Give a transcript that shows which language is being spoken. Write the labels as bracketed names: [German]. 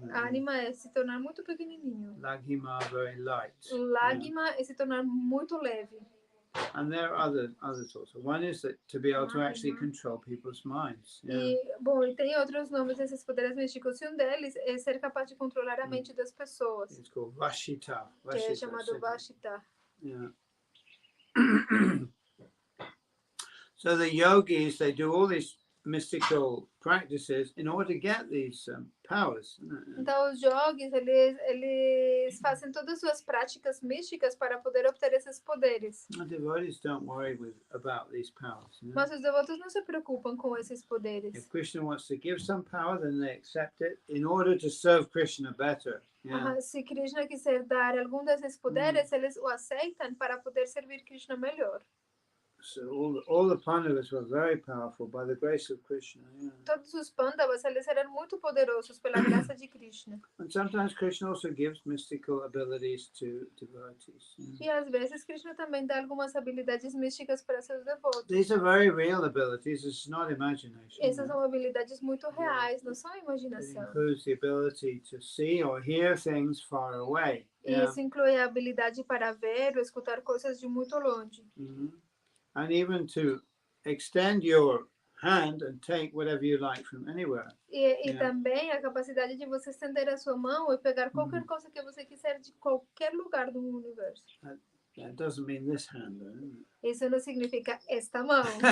[Portuguese] A anima é se tornar muito pequenininho. [English] Lagima very light. [Portuguese] Lagima é se tornar muito leve. [English] And there are others also. One is that to be able to actually control people's minds. Yeah. [Portuguese] E tem outros nomes desses poderes místicos. E um deles é ser capaz de controlar a mente das pessoas. [English] It's called Vashita. [Portuguese] Que é chamado Vashita. [English] Yeah. So the yogis, they do all these mystical practices in order to get these powers. [Portuguese] Então os yogis, eles fazem todas as suas práticas místicas para poder obter esses poderes. [English] The devotees don't worry about these powers. You know? [Portuguese] Mas os devotos não se preocupam com esses [English] If [Portuguese] poderes. [English] Krishna wants to give some power, then they accept it in order to serve Krishna better. Yeah. [Portuguese] Se Krishna quiser dar algum desses poderes, eles o aceitam para poder servir Krishna melhor. [English] So all the Pandavas were very powerful by the grace of Krishna. Yeah. [Portuguese] Todos os Pandavas, eles eram muito poderosos pela graça de Krishna. [English] And sometimes Krishna also gives mystical abilities to devotees. Yeah. [Portuguese] E às vezes Krishna também dá algumas habilidades místicas para seus devotos. [English] These are very real abilities. It's not imagination. [Portuguese] Essas são habilidades muito reais, não são [English] It [Portuguese] imaginação. [English] includes the ability to see or hear things far away. [Portuguese] E isso inclui a habilidade para ver ou escutar coisas de muito longe. [English] And even to extend your hand and take whatever you like from anywhere. [Portuguese] E também a capacidade de você estender a sua mão e pegar qualquer coisa que você quiser de qualquer lugar do universo. [English] That doesn't mean this hand, though. [Portuguese] Isso não significa esta mão.